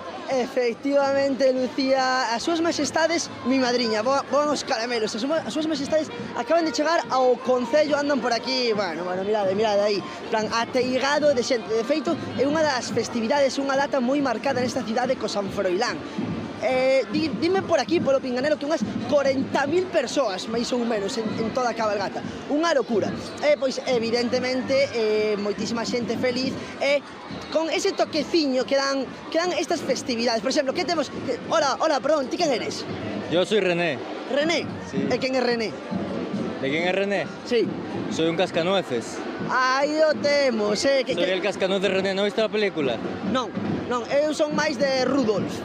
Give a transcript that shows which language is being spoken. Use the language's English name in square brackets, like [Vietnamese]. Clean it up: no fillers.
[Galician] Efectivamente, Lucía, as súas majestades, mi madriña, bon os caramelos, as súas majestades acaban de chegar ao Concello, andan por aquí, bueno, mirade aí, plan, ateigado de xente. De feito, é unha das festividades, unha data moi marcada nesta cidade co San Froilán. Dime por aquí, polo Pinganero, que unhas 40.000 persoas, máis ou menos, en toda a cabalgata. Unha locura. Pois, evidentemente, moitísima xente feliz, con ese toqueciño que dan estas festividades. Por exemplo, que temos... Hola, perdón, ti quen eres? [Spanish] Yo soy René. [Galician] ¿René? Sí. ¿E quen é René? [Spanish] ¿De quién es René? Sí. Soy un cascanueces. [Galician] Aí o temos, [Spanish] Soy el cascanueces de René, ¿no viste la película? [Galician] Non, eu son máis de Rudolf.